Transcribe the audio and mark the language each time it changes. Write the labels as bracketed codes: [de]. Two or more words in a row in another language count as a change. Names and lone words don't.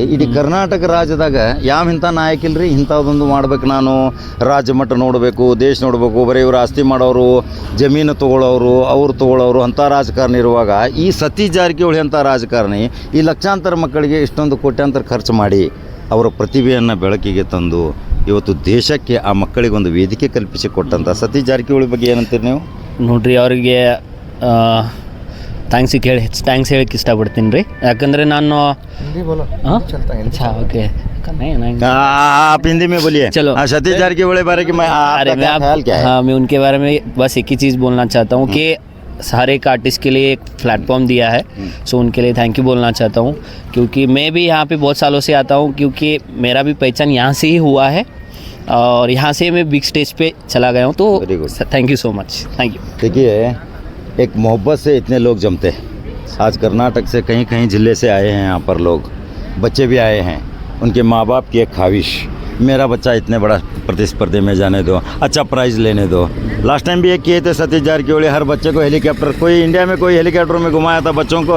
[kn] ಇಡೀ ಕರ್ನಾಟಕ ರಾಜ್ಯದಾಗ ಯಾವ ಇಂಥ ನಾಯಕ ಇಲ್ರಿ ಇಂಥದ್ದೊಂದು ಮಾಡ್ಬೇಕು, ನಾನು ರಾಜ್ಯ ಮಟ್ಟ ನೋಡಬೇಕು, ದೇಶ ನೋಡಬೇಕು, ಬರೀ ಇವರು ಆಸ್ತಿ ಮಾಡೋರು, ಜಮೀನು ತೊಗೊಳ್ಳೋರು, ಅವ್ರು ತೊಗೊಳ್ಳೋರು ಅಂಥ ರಾಜಕಾರಣಿ ಇರುವಾಗ ಈ ಸತೀಶ್ ಜಾರಕಿಹೊಳಿ ಅಂಥ ರಾಜಕಾರಣಿ ಈ ಲಕ್ಷಾಂತರ ಮಕ್ಕಳಿಗೆ ಇಷ್ಟೊಂದು ಕೋಟ್ಯಾಂತರ ಖರ್ಚು ಮಾಡಿ ಅವರ ಪ್ರತಿಭೆಯನ್ನು ಬೆಳಕಿಗೆ ತಂದು ಇವತ್ತು ದೇಶಕ್ಕೆ ಆ ಮಕ್ಕಳಿಗೊಂದು ವೇದಿಕೆ ಕಲ್ಪಿಸಿ ಕೊಟ್ಟಂಥ ಸತೀಶ್ ಜಾರಕಿಹೊಳಿ ಬಗ್ಗೆ ಏನಂತೀರಿ ನೀವು? ನೋಡ್ರಿ ಅವರಿಗೆ ಥ್ಯಾಂಕ್ಸ್ ಹೇಳಕ್ಕೆ ಇಷ್ಟಪಡ್ತೀನಿ ರೀ. ಯಾಕಂದರೆ ನಾನು ಓಕೆ [hi] आप हिंदी में बोलिए. चलो. सतीश जारकिहೊಳಿ बारे में अरे मैं उनके बारे में बस एक ही चीज़ बोलना चाहता हूँ कि हर एक आर्टिस्ट के लिए एक प्लेटफॉर्म दिया है. सो उनके लिए [en] thank you [hi] बोलना चाहता हूँ, क्योंकि मैं भी यहाँ पे बहुत सालों से आता हूँ, क्योंकि मेरा भी पहचान यहाँ से ही हुआ है और यहाँ से मैं [en] big stage [hi] पे चला गया हूँ. [en] तो thank you so much. thank you. [hi] देखिए एक मोहब्बत से इतने लोग जमते हैं. आज कर्नाटक से कहीं जिले से आए हैं यहाँ पर लोग, बच्चे भी आए हैं. उनके माँ बाप की एक ख्वाहिश, मेरा बच्चा इतने बड़ा प्रतिस्पर्धी में जाने दो, अच्छा प्राइज़ लेने दो. [en] last time [hi] भी एक किए थे सतीश जारकिहೊಳಿ. हर बच्चे को हेलीकॉप्टर, कोई इंडिया में कोई हेलीकॉप्टर में घुमाया था बच्चों को?